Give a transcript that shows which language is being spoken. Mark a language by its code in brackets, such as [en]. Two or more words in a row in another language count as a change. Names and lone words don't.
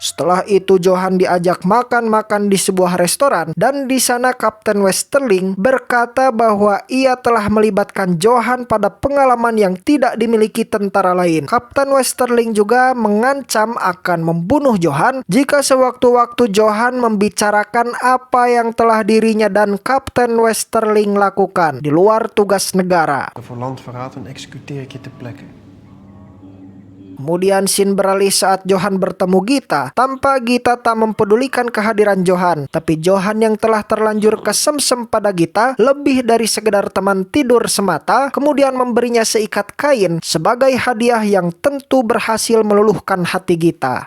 [id] Setelah itu Johan diajak makan-makan di sebuah restoran, dan di sana Kapten Westerling berkata bahwa ia telah melibatkan Johan pada pengalaman yang tidak dimiliki tentara lain. Kapten Westerling juga mengancam akan membunuh Johan jika sewaktu-waktu Johan membicarakan apa yang telah dirinya dan Kapten Westerling lakukan di luar tugas negara. [nl] Voor landverraad en executeer ik je ter plekke. [id] Kemudian scene beralih saat Johan bertemu Gita. Tanpa Gita tak mempedulikan kehadiran Johan, tapi Johan yang telah terlanjur kesemsem pada Gita lebih dari sekedar teman tidur semata, kemudian memberinya seikat kain sebagai hadiah yang tentu berhasil meluluhkan hati Gita.